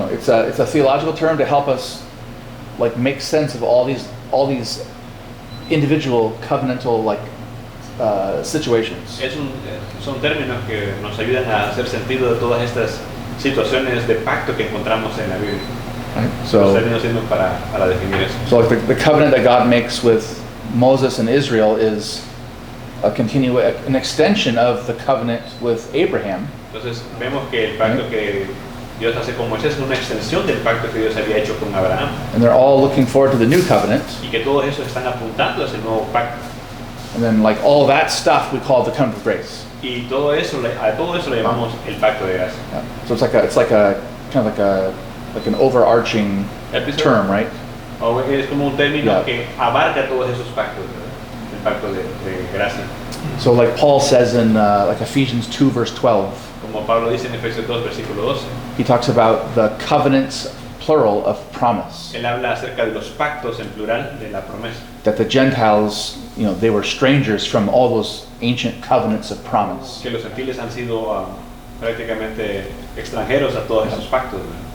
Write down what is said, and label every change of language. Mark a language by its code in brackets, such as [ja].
[en] it's a theological term to help us like make sense of all these individual covenantal situations. [es] son términos que nos ayudan a hacer sentido de todas estas situaciones de pacto que encontramos en la Biblia. [en] Right? [es] Los [en] So [es] términos sirven para definir eso. [en] like the covenant that God makes with Moses and Israel is an extension of the covenant with Abraham. [es] Entonces vemos que el pacto que Dios hace con Moisés es una extensión del pacto que Dios había hecho con Abraham, [en] And they're all looking forward to the new covenant. [es] y que todos esos están apuntando hacia el nuevo pacto. [en] And then like all that stuff we call the covenant of grace. [es] Y todo eso le llamamos el pacto de gracia. [en] Yeah. So it's like a kind of like an overarching term, right? [es] O es como un término [en] Yeah. [es] que abarca todos esos pactos, ¿verdad? El pacto de gracia. [en] So like Paul says in like Ephesians 2 verse 12, [es] Como Pablo dice en Efesios 2, versículo 12, [en] he talks about the covenants plural of promise. [es] él habla acerca de los pactos en plural de la promesa. [en] That the Gentiles, they were strangers from all those ancient covenants of promise. [es] Que los gentiles han sido prácticamente extranjeros a todos esos pactos, ¿verdad?